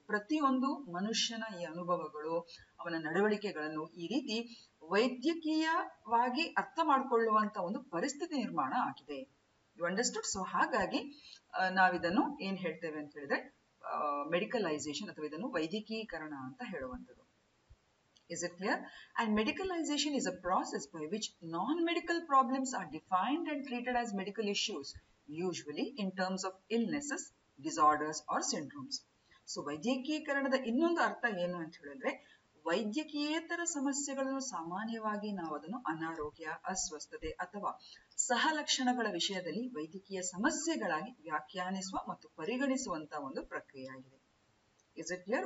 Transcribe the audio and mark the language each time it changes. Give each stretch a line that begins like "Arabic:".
Kannada: ಪ್ರತಿಯೊಂದು ಮನುಷ್ಯನ ಈ ಅನುಭವಗಳು, ಅವನ ನಡವಳಿಕೆಗಳನ್ನು ಈ ರೀತಿ ವೈದ್ಯಕೀಯವಾಗಿ ಅರ್ಥ ಮಾಡ್ಕೊಳ್ಳುವಂತ ಒಂದು ಪರಿಸ್ಥಿತಿ ನಿರ್ಮಾಣ ಆಗಿದೆ.
English: You understood?
Kannada: ಸೊ ಹಾಗಾಗಿ ನಾವಿದನ್ನು ಏನ್ ಹೇಳ್ತೇವೆ ಅಂತ ಹೇಳಿದ್ರೆ ಮೆಡಿಕಲೈಸೇಷನ್ ಅಥವಾ ಇದನ್ನು ವೈದ್ಯಕೀಕರಣ ಅಂತ ಹೇಳುವಂಥದ್ದು.
English: Is it clear? And medicalization is a process by which non-medical problems are defined and treated as medical issues, usually in terms of illnesses, disorders or syndromes.
Kannada: So ವೈದ್ಯಕೀಕರಣದ ಇನ್ನೊಂದು ಅರ್ಥ ಏನು ಅಂತ ಹೇಳಿದ್ರೆ, ವೈದ್ಯಕೀಯೇತರ ಸಮಸ್ಯೆಗಳನ್ನು ಸಾಮಾನ್ಯವಾಗಿ ನಾವು ಅದನ್ನು ಅನಾರೋಗ್ಯ, ಅಸ್ವಸ್ಥತೆ ಅಥವಾ ಸಹ ಲಕ್ಷಣಗಳ ವಿಷಯದಲ್ಲಿ ವೈದ್ಯಕೀಯ ಸಮಸ್ಯೆಗಳಾಗಿ ವ್ಯಾಖ್ಯಾನಿಸುವ ಮತ್ತು ಪರಿಗಣಿಸುವಂತ ಒಂದು ಪ್ರಕ್ರಿಯೆ ಆಗಿದೆ.
English: Is it clear?